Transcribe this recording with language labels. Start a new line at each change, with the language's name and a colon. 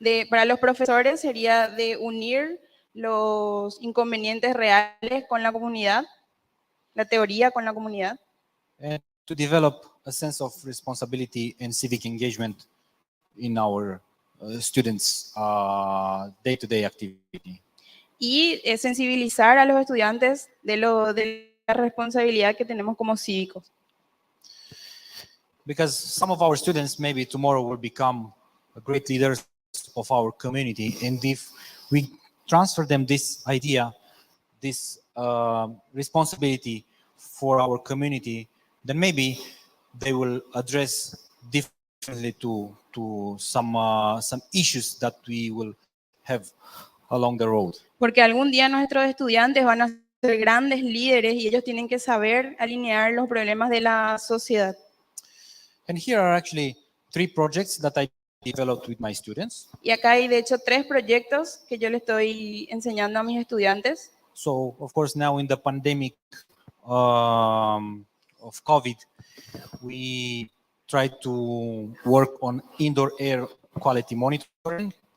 Spanish: Para los profesores sería de unir los inconvenientes reales con la comunidad, la teoría con la comunidad,
English: and to develop a sense of responsibility and civic engagement in our students' day-to-day activity.
Spanish: y sensibilizar a los estudiantes de la responsabilidad que tenemos como cívicos.
English: Because some of our students maybe tomorrow will become great leaders of our community, and if we transfer them this idea, this responsibility for our community, then maybe they will address differently to some issues that we will have along the road.
Spanish: Porque algún día nuestros estudiantes van a ser grandes líderes y ellos tienen que saber alinear los problemas de la sociedad.
English: And here are actually 3 projects that I developed with my students.
Spanish: Y acá hay de hecho 3 proyectos que yo le estoy enseñando a mis estudiantes.
English: So, of course, now in the pandemic of COVID, we try to work on indoor air quality monitoring.